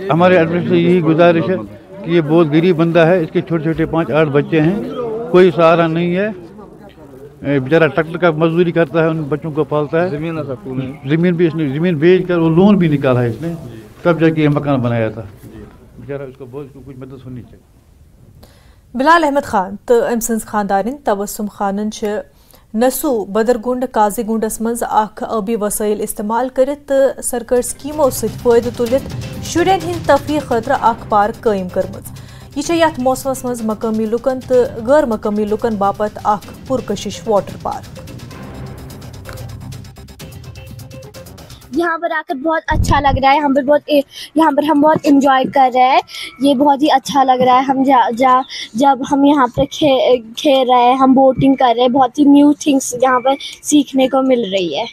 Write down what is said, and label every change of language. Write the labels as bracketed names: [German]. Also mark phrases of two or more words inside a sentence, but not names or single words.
[Hindi] हमारे एडमिनिस्ट्रेशन से यही गुजारिश है कि ये बहुत गरीब बंदा है, इसके छोटे छोटे 5-8 बच्चे हैं, कोई सहारा नहीं है। बेचारा ट्रैक्टर का मजदूरी करता है, उन बच्चों को पालता है। जमीन भी इसने जमीन बेच कर वो लोन भी निकाला है इसने, तब जाके ये मकान बनाया था। बेचारा उसको बहुत कुछ मदद होनी चाहिए। [Kashmiri] बिलाल अहमद खान तो अम सज खानदारिन तबस्सुम खानन नसू बदरगुंड काजीगुंडस मज अख आबी वसाइल इस्तेमाल करित सरकार स्कीमों सत फायदे तुलित शुरन हिंद तफरीह खतर अख पार्क कायम करमज। यह यथ मौसमस मज मकामी लुकन तो गैर मकामी लुकन बापत अख पुरकशिश [English] water park. [Hindi] यहाँ पर आकर बहुत अच्छा लग रहा है। यहाँ पर हम बहुत एंजॉय कर रहे हैं। ये बहुत ही अच्छा लग रहा है। हम जब हम यहाँ पर खेल रहे हैं, हम बोटिंग कर रहे हैं, बहुत ही [English] new things [Hindi] यहाँ पर सीखने को मिल रही है।